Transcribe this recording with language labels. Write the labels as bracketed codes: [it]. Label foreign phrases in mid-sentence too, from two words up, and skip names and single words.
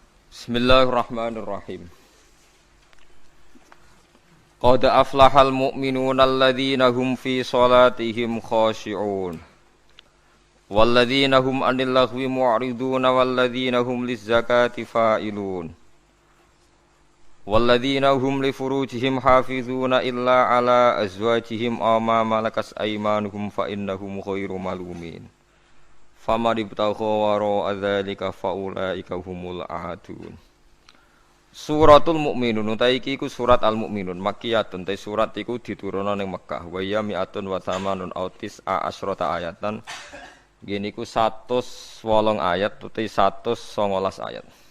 [ar] بسم الله الرحمن الرحيم. قد أفلح المؤمنون الذين هم في صلاتهم خاشعون والذين هم عن اللغو معرضون والذين هم للزكاة فاعلون والذين هم لفروجهم حافظون إلا على أزواجهم أو ما ملكت أيمانهم فإنهم غير ملومين. فمن ابتغى وراء ذلك فأولئك هم العادون. [jv] Suratul Mukminun utawi iki iku surat Al-Mukminun makkiyatun te surat iku diturunna ning Mekkah [ar] و يا مائة وثمان أو تسع عشرة آية. [jv] Ngene iku 108 ayat utawi 119 ayat.